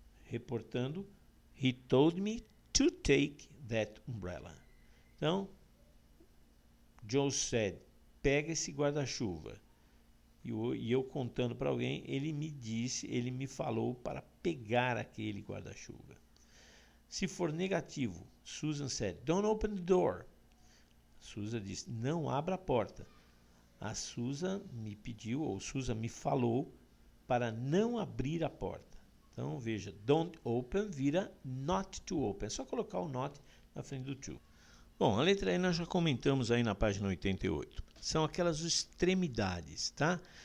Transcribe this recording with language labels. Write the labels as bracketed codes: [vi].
[pt] Reportando, [en] he told me to take that umbrella. [pt] Então, John said, pega esse guarda-chuva. E eu contando para alguém, ele me falou para pegar aquele guarda-chuva. Se for negativo, [en] Susan said, don't open the door. [pt] Susan disse, não abra a porta. A Susan me pediu, ou Susan me falou, para não abrir a porta. Então, veja, [en] don't open [pt] vira [en] not to open. [pt] É só colocar o not na frente do to. Bom, a letra E nós já comentamos aí na página 88. São aquelas extremidades, tá?